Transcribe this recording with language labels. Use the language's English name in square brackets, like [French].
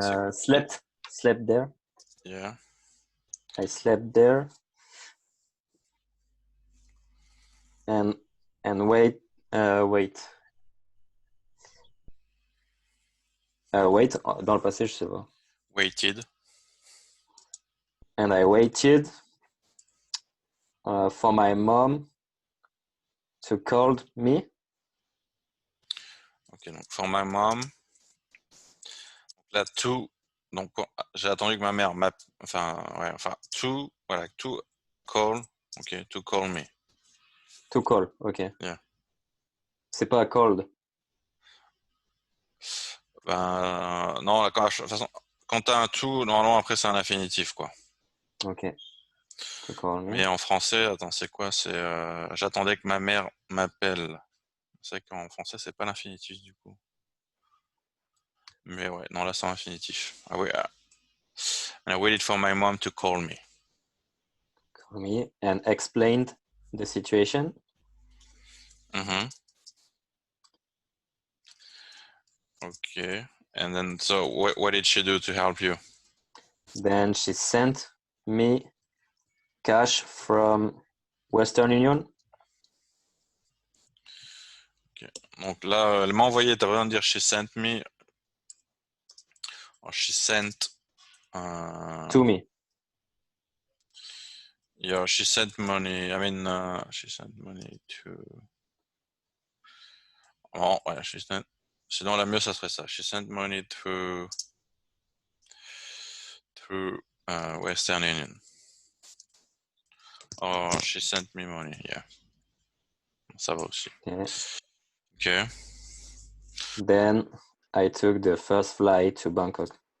[English] Slept there. Yeah. I slept there. And wait. [French] Wait, dans le passé, je sais pas. [English] waited. And I waited for my mom to call me. [French] Ok, donc [English] for my mom. [French] Là, to. Donc, j'ai attendu que ma mère m'appelle. [English] To. Voilà, to call. Ok, to call me. To call, ok. Yeah. [French] C'est pas called. Non, de toute façon, quand tu as un to, normalement, après, c'est un infinitif, quoi. [English] Ok. To call me. [French] Mais en français, attends, c'est quoi? C'est j'attendais que ma mère m'appelle. C'est vrai qu'en français, c'est pas l'infinitif, du coup. Mais ouais, non, là, c'est un infinitif. Ah oui. [English] And I waited for my mom to call me. Call me and explained the situation. Mm-hmm. Okay. And then, so what did she do to help you? Then she sent me cash from Western Union. Okay. [French] Donc là, elle m'a envoyé, t'as besoin de dire [English] she sent me. Oh, she sent. To me. Yeah, she sent money. I mean, she sent money to. Oh, ouais, she sent. [French] Sinon, la mieux, ça serait ça. [English] She sent money through Western Union. Oh, she sent me money. Yeah. [French] Ça va aussi. [English] Okay. Okay. Then I took the first flight to Bangkok.